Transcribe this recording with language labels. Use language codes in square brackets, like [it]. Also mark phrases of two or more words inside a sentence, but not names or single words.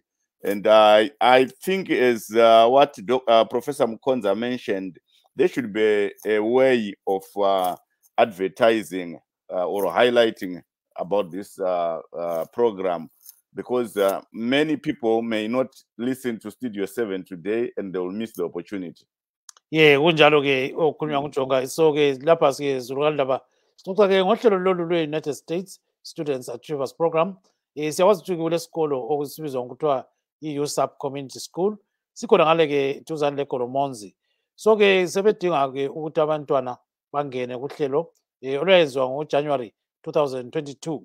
[en] And I think as what Professor Mukonza mentioned, there should be a way of advertising or highlighting about this program, because many people may not listen to Studio 7 today and they will miss the opportunity. Yeah, [nd] kunjalo ke okukhulunywa nguJonga. So ke lapha ke zurukandaba sixoxa ke ngohlelo lolu lwe-United States Students Achievers Program. Siyawazi ukuthi kule sikolo okusibizwa ngokuthiwa i-USAP Community School sikhona ngale ke duzane leGoromonzi. So ke sebedinga ke ukuthi abantwana bangene kuhlelo olwenziwa ngoJanuary 2022.